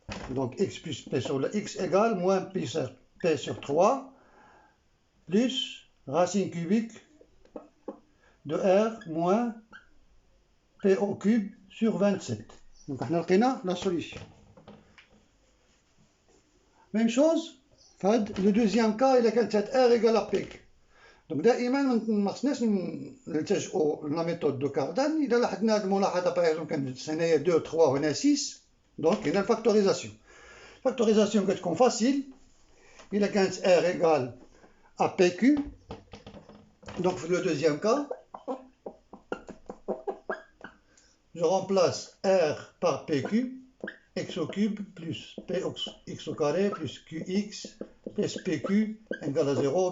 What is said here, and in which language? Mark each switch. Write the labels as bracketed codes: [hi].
[fr] Donc, x plus p sur le x égale moins p sur 3 plus racine cubique de r moins p au cube sur 27. Donc, on a la solution. Même chose, le deuxième cas, il a quand r égale à p. Donc, [ar] دائما ما خصناش نلتجئوا [fr] la méthode de Cardan. [ar] إذا لاحظنا هذه الملاحظة [fr] par exemple [ar] كانت هنايا 2 3 هنا 6. [fr] Donc, il y a la factorisation. Factorisation [ar] كتكون [fr] facile. [ar] إذا كانت [fr] r égale à pq. Donc, pour le deuxième cas, je remplace r par pq, x au cube plus px au carré plus qx plus pq égale à 0.